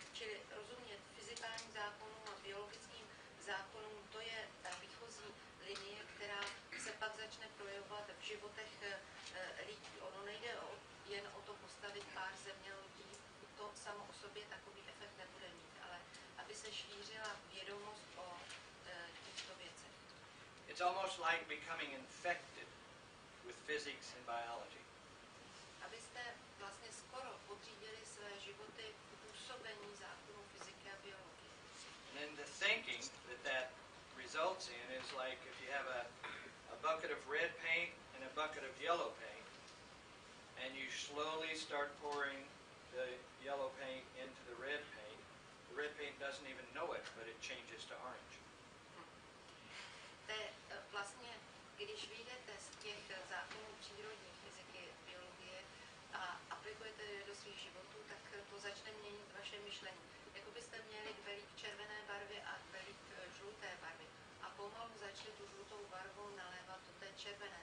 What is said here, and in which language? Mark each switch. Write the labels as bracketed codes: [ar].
[cs] Čili rozumět fyzikálním zákonům a biologickým zákonům, to je ta výchozí linie, která se pak začne projevovat v životech lidí. Ono nejde jen o to postavit pár zemělodí, to samo o sobě takový efekt nebude mít, ale aby se šířila vědomost o těchto věcech. [en] It's almost like becoming infected with physics and biology. [cs] Abyste vlastně skoro podřídili své životy působení zákonů fyziky a biologie. [en] And then the thinking that results in is like if you have a bucket of red paint and a bucket of yellow paint, and you slowly start pouring the yellow paint into the red paint. The red paint doesn't even know it, but it changes to orange. [cs] Vlastně, když vyjdete z těch zákonů přírodní fyziky, biologie a aplikujete je do svých životů, tak to začne měnit vaše myšlení. Jako byste měli kvelík červené barvy a kvelík žluté barvy. A pomalu začne tu žlutou barvou nalévat do té červené.